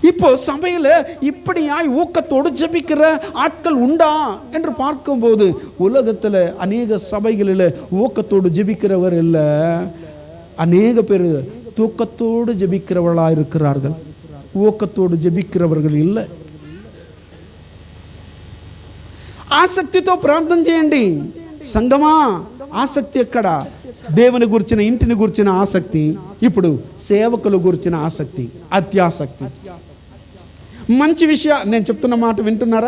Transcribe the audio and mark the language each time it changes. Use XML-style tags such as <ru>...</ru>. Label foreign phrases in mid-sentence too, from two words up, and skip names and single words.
<ta>இப்போ சபையில் இப்படியாய் ஊக்கத்தோடு ஜெபிக்கிற ஆட்கள் உண்டா என்று பார்க்கும்போது உலகத்தில் அநேக சபைகளில் ஊக்கத்தோடு ஜெபிக்கிறவர் இல்லை, அநேக பேர் தூக்கத்தோடு ஜெபிக்கிறவர்களாக இருக்கிறார்கள். ஊக்கத்தோடு ஜெபிக்கிறவர்கள் இல்லை.</ta> <te>ఆసక్తితో ప్రార్థన చేయండి సంగమా. ఆసక్తి ఎక్కడ? దేవుని గురించిన, ఇంటిని గురించిన ఆసక్తి, ఇప్పుడు సేవకుల గురించిన ఆసక్తి, అత్యాసక్తి. మంచి విషయాలు నేను చెప్తున్న మాట వింటున్నారా?</te>